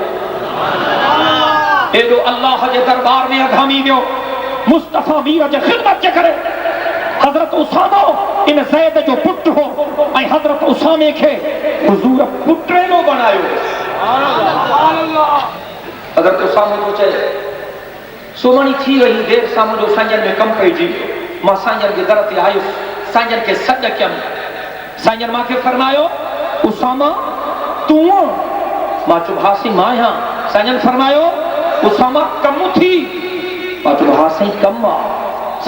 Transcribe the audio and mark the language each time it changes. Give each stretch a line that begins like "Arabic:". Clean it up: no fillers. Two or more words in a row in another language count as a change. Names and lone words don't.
Sindhi: اے جو اللہ جے دربار میں اگامی دیو مصطفیٰ میر جے خدمت جے کرے حضرت اسامہ ان زید جو پٹ ہو اے حضرت اسامہ کے حضور پٹرے نو بنایو حضرت اسامہ کو چاہے सुमणी थी वही देर सां मुंहिंजो साईंजन में कमु पइजी वियो। मां साईंजन जे दर ते आयुसि, साईंजन खे सॾ कयमि। साईंजन मूंखे फरमायो उसामा तूं? मां चयो हा साईं मां आहियां। साईंजन फरमायो उसामा कमु थी? मां चयो हा साईं कमु आहे।